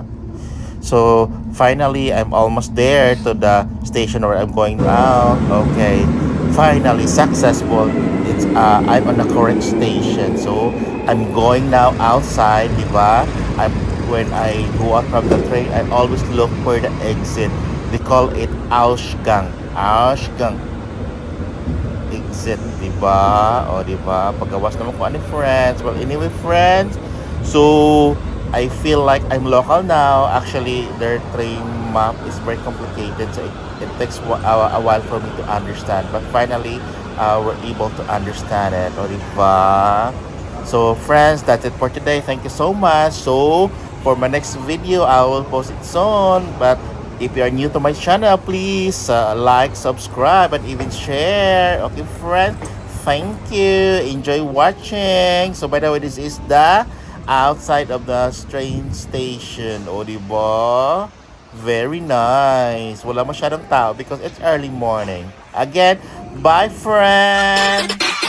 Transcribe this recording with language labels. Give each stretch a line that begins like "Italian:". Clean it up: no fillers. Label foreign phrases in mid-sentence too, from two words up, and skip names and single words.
English: So finally, I'm almost there to the station where I'm going now. Okay, finally successful. It's I'm on the correct station. So I'm going now outside,
Filipino: di ba?
English: When I go out from the train, I always look for the exit. They call it Ausgang. Ausgang exit,
Filipino: di ba? O di ba?
Cebuano: Paggawas naman ko ani friends.
English: Well, anyway, friends. So I feel like I'm local now. Actually, their train map is very complicated, so it takes a while for me to understand. But finally, we're able to understand it.
Filipino: O diba?
English: So, friends, that's it for today. Thank you so much. So, for my next video, I will post it soon. But If you are new to my channel, please like, subscribe, and even share. Okay, friend? Thank you. Enjoy watching. So, by the way, this is the outside of the train station.
Filipino: O, diba?
English: Very nice.
Filipino: Wala masyadong tao
English: because it's early morning. Again, bye, friend!